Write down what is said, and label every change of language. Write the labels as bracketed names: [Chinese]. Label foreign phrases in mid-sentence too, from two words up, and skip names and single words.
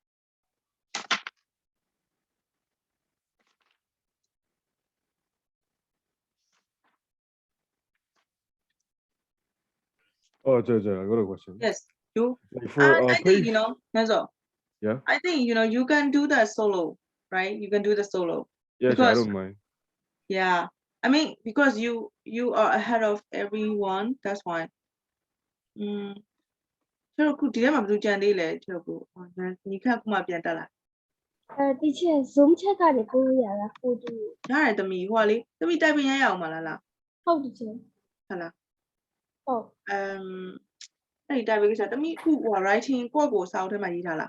[English] Oh, I got a question. Yes, you. Like for I think that's all. Yeah. I think you can do the solo, right? You can do the solo. Yeah, I because don't mind. yeah, I mean because you are ahead of everyone. That's why. [Burmese] ကျတော့ခုဒီထဲမှာဘယ်သူကြံသေးလဲကျတော့ကိုညီခန့်ခုမှပြန်တက်လာ တီချာ [English] zoom chat [Burmese] ကနေပို့လို့ရတာဖိုတို ရတယ်သမီးဟိုကလေသမီးတိုက်ပင်ရရအောင်မလားလား ဟုတ်တီချာ ဟုတ်လား ဟုတ် အဲ့ဒီတိုက်ပင်ကိစ္စသမီးခုဟို writing ကိုစာအုပ်ထဲမှာရေးထားလား